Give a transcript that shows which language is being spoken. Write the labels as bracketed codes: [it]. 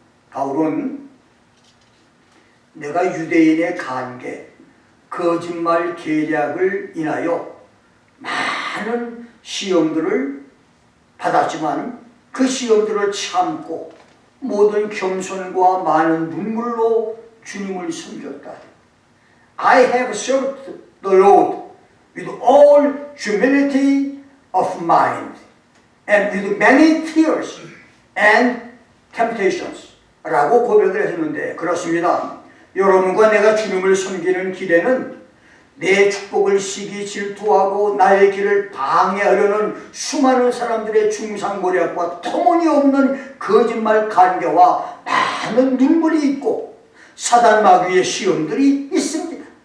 [ko] 바울은 내가 유대인의 간계, 거짓말 계략을 인하여 많은 시험들을 받았지만 그 시험들을 참고 모든 겸손과 많은 눈물로 주님을 섬겼다. [en] I have served the Lord with all humility of mind and with many tears and temptations [ko] 라고 고백을 했는데 그렇습니다. 여러분과 내가 주님을 섬기는 길에는 내 축복을 시기 질투하고 나의 길을 방해하려는 수많은 사람들의 중상모략과 터무니없는 거짓말 간계와 많은 눈물이 있고 사단 마귀의 시험들이 있습니다.